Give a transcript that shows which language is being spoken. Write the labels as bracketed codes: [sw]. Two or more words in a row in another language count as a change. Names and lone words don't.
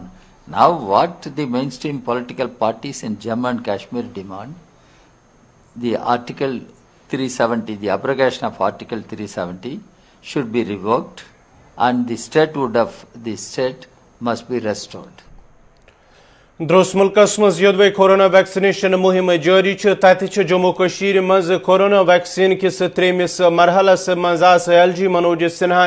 [en] Now what the mainstream political parties in Jammu and Kashmir demand, the Article 370, the abrogation of Article 370 should be revoked and the statehood of the state must be restored. [ks] درس ملکس مز یودوے کورونا ویکسینیشن مہم جاری تت جموں کشیر مز کورونا ویکسین کس تریمس مرحلس مز ایل جی منوج سنہان